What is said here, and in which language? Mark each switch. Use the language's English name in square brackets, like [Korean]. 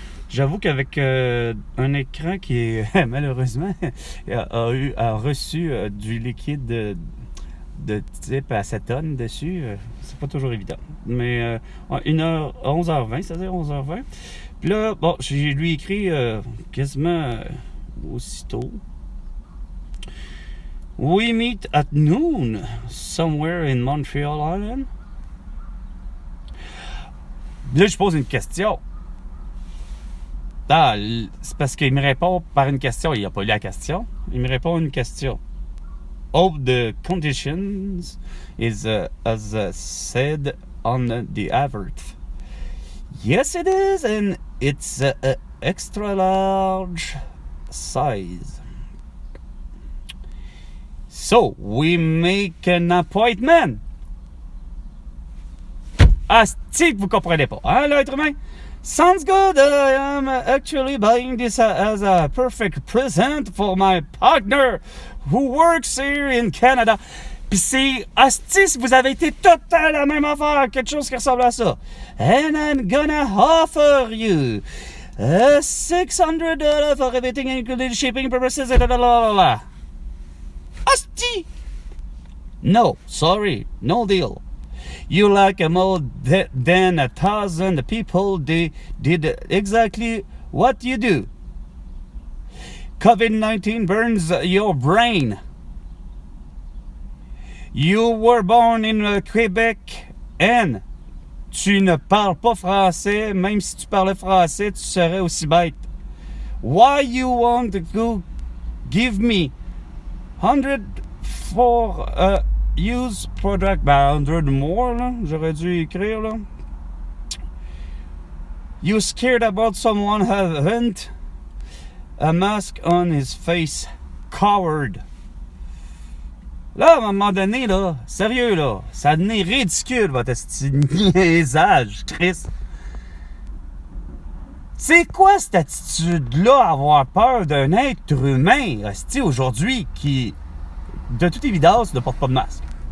[French] J'avoue qu'avec un écran qui est malheureusement a reçu du liquide de type acétone dessus, c'est pas toujours évident. Mais 11h20, c'est-à-dire 11h20. Puis là, bon, j'ai lui écrit quasiment aussitôt. [English] We meet at noon somewhere in Montreal Island. [French] Là, je pose une question. Ah, c'est parce qu'il me répond par une question. Il n'a pas lu la question. Il me répond une question. [English] Hope the conditions is as said on the advert. Yes, it is, and it's extra large size. So, we make an appointment. [French] Ah, c'est que vous comprenez pas, hein, l'être humain? [English] Sounds good. I am actually buying this as a perfect present for my partner who works here in Canada. [French] Puis c'est, asti, si vous avez été tout le temps la même affaire, quelque chose qui ressemble à ça. [English] And I'm gonna offer you $600 for everything including shipping purposes and blah. Asti! No, sorry, no deal. You like more than 1,000 people did exactly what you do. COVID-19 burns your brain. You were born in Quebec and [French] tu ne parles pas français. Même si tu parlais français, tu serais aussi bête. [English] Why you want to give me 100 for use product, 100 more, [French] là, j'aurais dû écrire, là. [English] You scared about someone haven't a mask on his face, coward. [French] Là, à un moment donné, là, sérieux, là, ça devenait ridicule, votre niaisage, triste. C'est quoi cette attitude-là, avoir peur d'un être humain, hostie, aujourd'hui, qui, de toute évidence, ne porte pas de masque?